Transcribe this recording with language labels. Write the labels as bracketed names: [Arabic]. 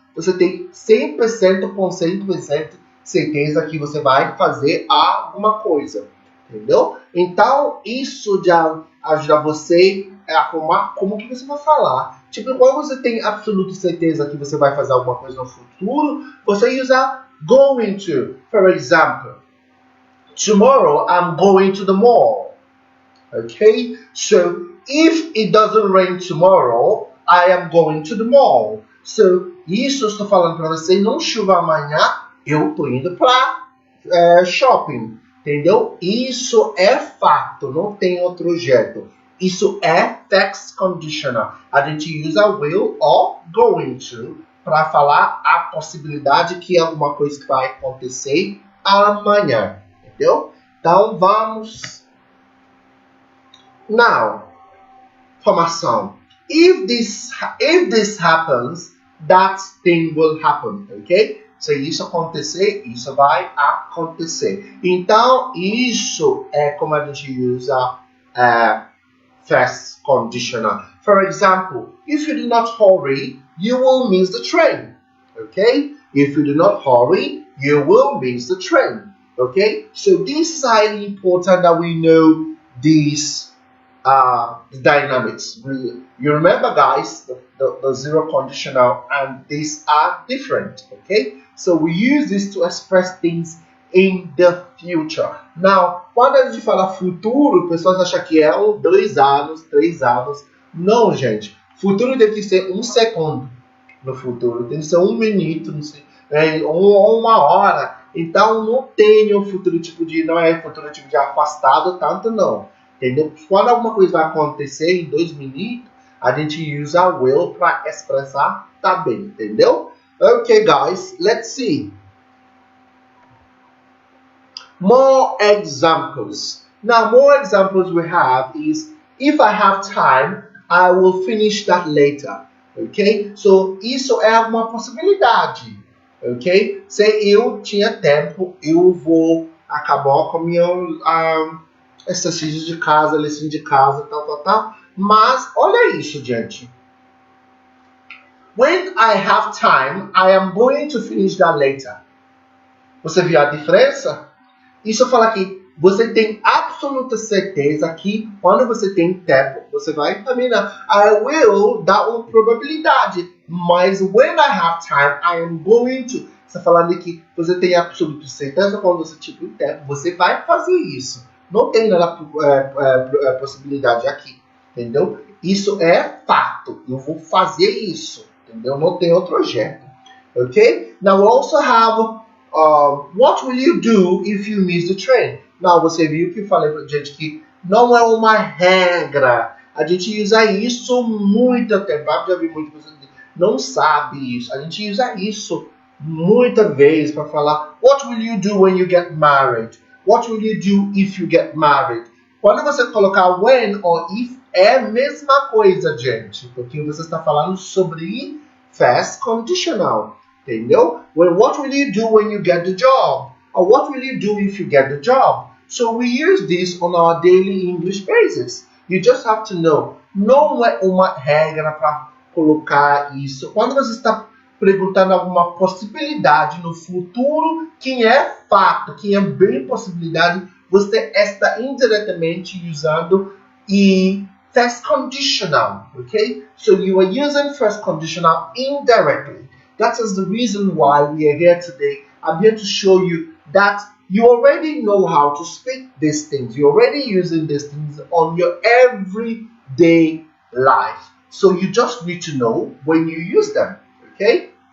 [Portuguese] Você tem 100% com 100% certeza que você vai fazer alguma coisa, entendeu? Então, isso já ajuda você a arrumar como que você vai falar. Tipo, quando você tem absoluta certeza que você vai fazer alguma coisa no futuro, você usa [English] going to, for example. Tomorrow I'm going to the mall. Okay? So if it doesn't rain tomorrow, I am going to the mall. [Portuguese] So isso eu estou falando para você, não chova amanhã, eu estou indo para shopping. Entendeu? Isso é fato, não tem outro jeito. Isso é text conditional. A gente usa [English] will or going to [Portuguese] para falar a possibilidade que alguma coisa vai acontecer amanhã. Entendeu? Então, vamos. Now, formação. [English] If this happens, that thing will happen. Ok? [Portuguese] Se isso acontecer, isso vai acontecer. Então, isso é como a gente usa first conditional. [English] For example, if you do not hurry, you will miss the train. Ok? If you do not hurry, you will miss the train. Okay, so this is highly important that we know these dynamics. You remember, guys, the zero conditional and these are different. Okay, so we use this to express things in the future. [Portuguese] Now, quando a gente fala futuro, pessoas acham que é 2 anos, 3 anos. Não, gente. Futuro tem que ser 1 segundo no futuro, tem que ser 1 minuto, não sei, ou 1 hora. Então não tem o futuro tipo de, não é futuro tipo de afastado tanto não, entendeu? Quando alguma coisa vai acontecer em 2 minutos, a gente usa will para expressar também, entendeu? [English] Okay, guys, let's see. More examples. Now, more examples we have is, if I have time, I will finish that later. Ok? [Portuguese] So, isso é uma possibilidade. Ok? Se eu tinha tempo, eu vou acabar com meu exercício de casa, lição de casa, tal. Mas, olha isso, gente. [English] When I have time, I am going to finish that later. [Portuguese] Você viu a diferença? Isso fala que você tem absoluta certeza que quando você tem tempo, você vai terminar. [English] I will [Portuguese] dá uma probabilidade. [English] Mas when I have time, I am going to. [Portuguese] Você falando que você tem absoluta certeza quando você tiver tempo, você vai fazer isso. Não tem nada possibilidade aqui. Entendeu? Isso é fato. Eu vou fazer isso. Entendeu? Não tem outro jeito. Ok? [English] Now we also have what will you do if you miss the train? [Portuguese] Não, você viu que eu falei pra gente que não é uma regra. A gente usa isso muito tempo. Eu já vi muita pessoas que não sabe isso. A gente usa isso muitas vezes para falar [English] what will you do when you get married? What will you do if you get married? [Portuguese] Quando você colocar when ou if, é a mesma coisa, gente. Porque você está falando sobre past conditional. Entendeu? [English] Well, what will you do when you get the job? Or what will you do if you get the job? So we use this on our daily English basis. You just have to know. [Portuguese] Não é uma regra para colocar isso. Quando você está perguntando alguma possibilidade no futuro, que é fato, que é bem possibilidade, você está indiretamente usando e first conditional, okay? [English] So you are using first conditional indirectly. That is the reason why we are here today. I'm here to show you that you already know how to speak these things. You're already using these things on your everyday life. So you just need to know when you use them, okay?